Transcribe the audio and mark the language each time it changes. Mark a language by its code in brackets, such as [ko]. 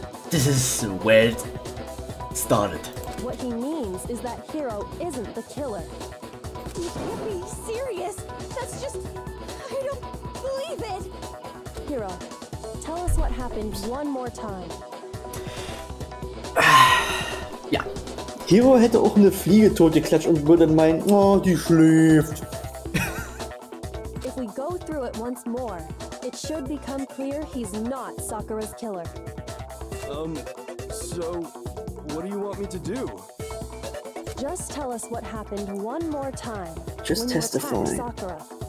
[en] This is where it started. What he means is that Hiro isn't the killer. You can't be serious. That's just... I don't believe it. Hiro, tell us what happened one more time. [de] Ja. Hiro hätte auch eine Fliege totgeklatscht und würde meinen, oh, die schläft. [en] If we go through it once more, it should become clear he's not Sakura's killer. So, what do you want me to do? Just tell us what happened one more time. Just when you testify. attacked Sakura.